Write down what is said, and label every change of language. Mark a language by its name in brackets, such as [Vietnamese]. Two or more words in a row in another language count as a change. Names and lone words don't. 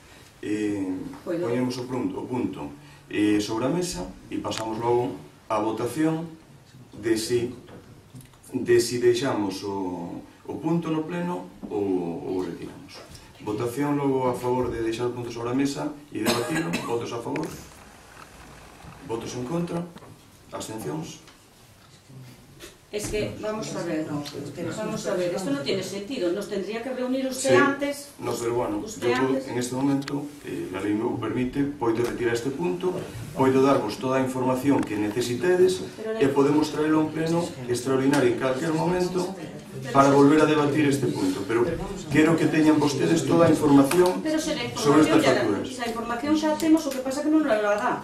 [Galician] Poñemos o punto sobre a mesa e pasamos logo a votación de si deixamos o punto no pleno ou retiramos. Votación logo a favor de deixar o punto sobre a mesa e debatirlo. Votos a favor? Votos en contra? Abstencións? [Spanish] Es que, vamos a ver, esto no tiene sentido, nos tendría que reunir usted antes. No, pero bueno, en este momento, [Galician] la lei me permite, poido retirar este punto, poido darvos toda a información que necesitedes e podemos traerlo a un pleno extraordinario en calquer momento para volver a debatir este punto, pero quero que teñan vostedes toda a información sobre estas facturas. Se a información xa temos, o que pasa que non la dá.